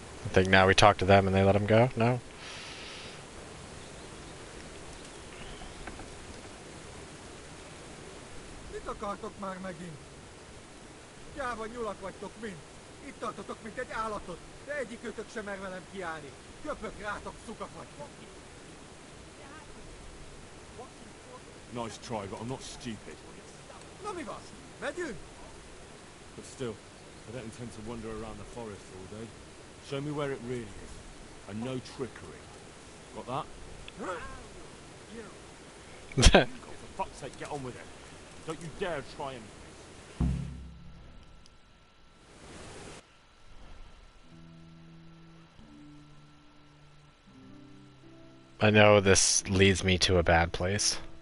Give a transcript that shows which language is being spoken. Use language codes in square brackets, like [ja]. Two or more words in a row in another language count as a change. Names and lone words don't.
[en] think now we talk to them and they let him go? No? [hu] Mit akartok már megint? Gyáva nyulak vagytok mind. Itt tartotok, mint egy állatot, de egyikőtök sem mer velem kiállni. Köpök rátok, szukakat. [en] Nice try, but I'm not stupid. [hu] Na mi van? Megyünk? [en] But still, I don't intend to wander around the forest all day. Show me where it really is. And no trickery. Got that? God, for fuck's sake, get on with it. Don't you dare try and... I know this leads me to a bad place.